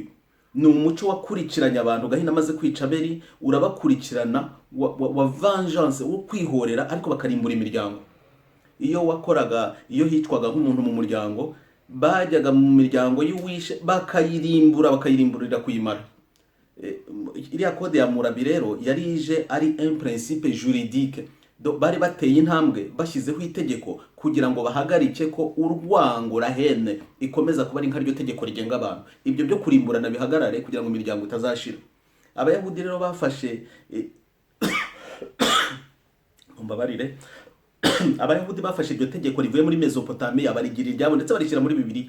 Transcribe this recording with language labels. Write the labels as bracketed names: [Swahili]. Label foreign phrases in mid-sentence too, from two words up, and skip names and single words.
[Kinyarwanda] Ni umuco wakurikiranye abantu. Gahini amaze kwica Abeli, urabakurikirana wa vengeance, wo kwihorera, ariko bakarimbura imiryango. Iyo hicwaga nk'umuntu mu muryango, bajyaga mu miryango y'uwishe bakayirimburira kuyimara. Iriya kode ya Hammurabi rero yari ije ari [French] un principe juridique. [Kinyarwanda] Bari bateye intambwe bashyizeho itegeko kugira ngo bahagarike ko urwango, [French] la haine, [Kinyarwanda] ikomeza kuba ari nkaryo tegeko rigenga abantu. Ibyo byo kurimburana bihagarare kugira ngo imiryango itazashira. Abayahudi rero bafashe mbabarire Abayahudi bafashe iryo tegeko rivuye muri Mesopotamia, barigira iryabo ndetse barishyira muri Bibiliya.